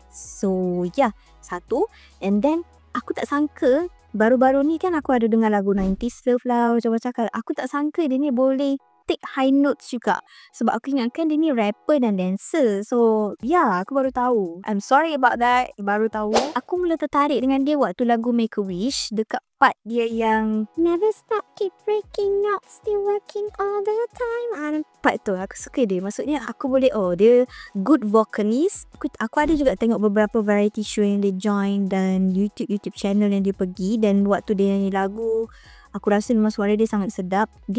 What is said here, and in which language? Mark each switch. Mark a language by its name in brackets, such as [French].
[Malay] So satu. And then aku tak sangka baru-baru ni kan aku ada dengar lagu 90s Love lah macam-macam. Aku tak sangka dia ni boleh [English] take high notes [Malay] juga. Sebab aku ingatkan dia ni rapper dan dancer. So, aku baru tahu. [English] I'm sorry about that. [Malay] Baru tahu. Aku mula tertarik dengan dia waktu lagu Make a Wish. Dekat part dia yang [English] Never stop, keep breaking out, still working all the time. [Malay] Part tu aku suka dia. Maksudnya aku boleh, dia [English] good vocalist. [Malay] Aku ada juga tengok beberapa variety show yang dia join dan YouTube channel yang dia pergi. Dan waktu dia nyanyi lagu, aku rasa memang suara dia sangat sedap.